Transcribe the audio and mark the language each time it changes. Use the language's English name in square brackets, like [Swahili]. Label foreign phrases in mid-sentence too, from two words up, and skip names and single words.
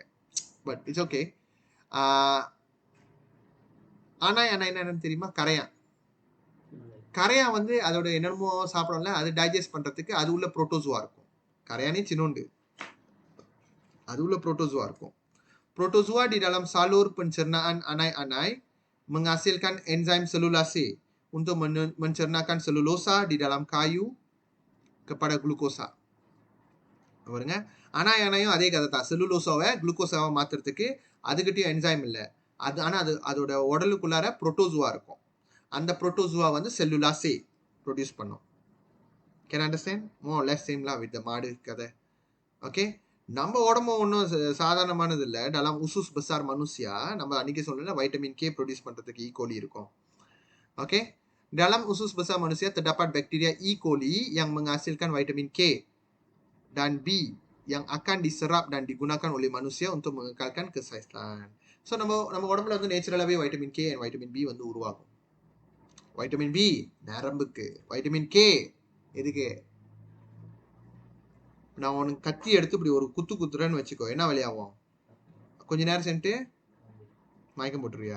[English] but it's okay. [Tamil] ஆனா என்னன்னு தெரியுமா? கரையான் வந்து அதோட என்னமோ சாப்பிடல, அது டைஜஸ்ட் பண்றதுக்கு அது உள்ள புரோட்டோசோவா இருக்கும். கரையானே சின்னோண்டு, அது உள்ள புரோட்டோசோவா இருக்கும். [Malay] Protozoa di dalam salur pencernaan anai-anai menghasilkan enzim selulase untuk mencernakan selulosa di dalam kayu kepada glukosa. [Tamil] பாருங்க, அனாயானையும் அதே கதை தான். செல்லுலோசாவை குளுக்கோசாவை மாத்துறதுக்கு அதுக்கிட்டையும் என்சைம் இல்லை. ஆனா அதோட உடலுக்குள்ளார புரோட்டோசுவா இருக்கும். அந்த புரோட்டோசுவா வந்து [English] cellulase produce [Tamil] பண்ணும். [English] can understand? more less same-la with the [Tamil] மாடு கதை. ஓகே, நம்ம உடம்பு ஒன்றும் சாதாரணமானது இல்லை. [Malay] dalam usus besar manusia, [Tamil] நம்ம அன்னைக்கு சொல்லல [English] vitamin K produce [Tamil] பண்ணுறதுக்கு ஈகோலி இருக்கும். ஓகே, [Malay] dalam usus besar manusia terdapat bakteria E. coli yang menghasilkan vitamin K dan B yang akan diserap dan digunakan oleh manusia untuk mengekalkan kesehatan. [Tamil] ஸோ நம்ம உடம்புல வந்து நேச்சுரலாகவே [English] vitamin K and vitamin B [Tamil] வந்து உருவாகும். [English] vitamin B [Tamil] நரம்புக்கு, [English] vitamin K [Tamil] எதுக்கு? நான் உனக்கு கத்தி எடுத்து இப்படி ஒரு குத்துறேன்னு வச்சுக்கோ, என்ன வழியாகும்? கொஞ்ச நேரம் சென்ட்டு மயக்கம் போட்டுருவியா?